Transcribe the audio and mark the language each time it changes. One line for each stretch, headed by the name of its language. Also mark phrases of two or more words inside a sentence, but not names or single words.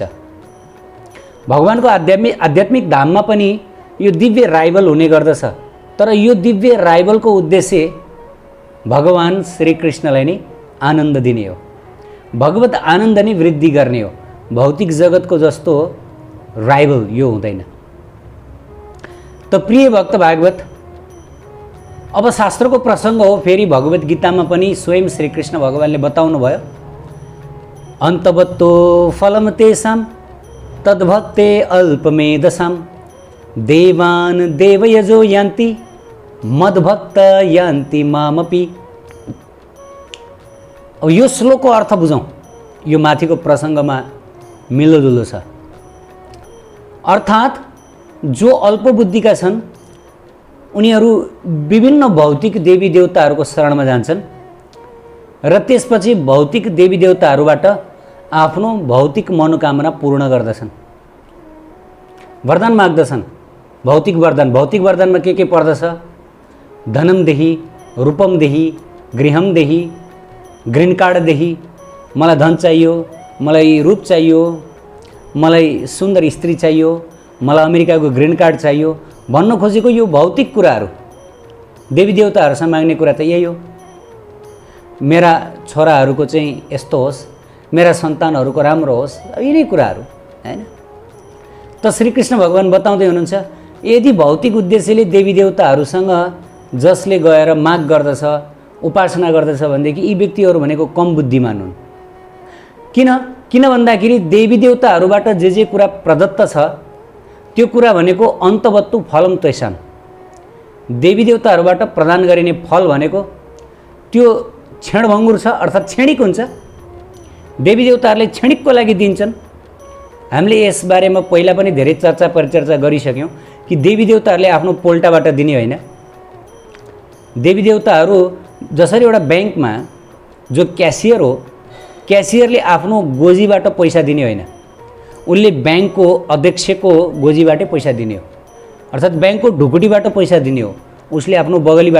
Nepali: भगवानको आध्यात्मिक धाममा पनि यो दिव्य राइभल हुने गर्दछ, तर यो दिव्य राइभलको उद्देश्य भगवान श्रीकृष्णलाई नै आनन्द दिने हो, भगवत आनन्द नै वृद्धि गर्ने हो। भौतिक जगतको जस्तो राइभल यो हुँदैन। त प्रिय भक्त भागवत, अब शास्त्रको प्रसङ्ग हो, फेरि भगवत गीतामा पनि स्वयं श्रीकृष्ण भगवानले बताउनु भयो,
Sanskrit: अन्तवत्तो फलम तेषां तद्भक्ते अल्पमेधसां देवान् देवयजो यान्ति मद्भक्त यान्ति मामपि।
Nepali: अब यो श्लोकको अर्थ बुझौँ, यो माथिको प्रसङ्गमा मिलोजुलो छ। अर्थात् जो अल्पबुद्धिका छन् उनीहरू विभिन्न भौतिक देवी देवताहरूको शरणमा जान्छन् र त्यसपछि भौतिक देवी देवताहरूबाट आफ्नो भौतिक मनोकामना पूर्ण गर्दछन्, वरदान माग्दछन्। भौतिक वरदान, भौतिक वरदानमा के पर्दछ?
Sanskrit: धनम देही, रूपम देही, गृहम देही,
English: green card
Nepali: देही, मलाई धन चाहियो, मलाई रूप चाहियो, मलाई सुन्दर स्त्री चाहियो, मलाई अमेरिकाको
English: green card
Nepali: चाहियो भन्न खोजेको यो भौतिक कुराहरू देवी देवताहरूसँग माग्ने कुरा त यही हो। मेरा छोराहरूको चाहिँ यस्तो होस्, मेरा सन्तानहरूको राम्रो होस्, यिनै कुराहरू हैन। त श्रीकृष्ण भगवान बताउँदै हुनुहुन्छ, यदि भौतिक उद्देश्यले देवी देवताहरूसँग जसले गएर माग गर्दछ, उपासना गर्दछ भनेदेखि यी व्यक्तिहरू भनेको कम बुद्धिमान हुन्। किन भन्दाखेरि देवी देवताहरूबाट जे कुरा प्रदत्त छ त्यो कुरा भनेको
Sanskrit: अन्तवत्तु फलम तेषां,
Nepali: देवीदेवताहरूबाट प्रदान गरिने फल भनेको त्यो क्षणभङ्गुर छ, अर्थात् क्षणिक हुन्छ। देवीदेवताहरूले क्षणिकको लागि दिन्छन्। हामीले यसबारेमा पहिला पनि धेरै चर्चा परिचर्चा गरिसक्यौँ कि देवीदेवताहरूले आफ्नो पोल्टाबाट दिने होइन। देवीदेवताहरू जसरी एउटा ब्याङ्कमा जो क्यासियर हो, क्यासियरले आफ्नो गोजीबाट पैसा दिने होइन, उसले ब्याङ्कको अध्यक्षको गोजीबाटै पैसा दिने हो, अर्थात् ब्याङ्कको ढुकुटीबाट पैसा दिने हो, उसले आफ्नो बगलीबाट।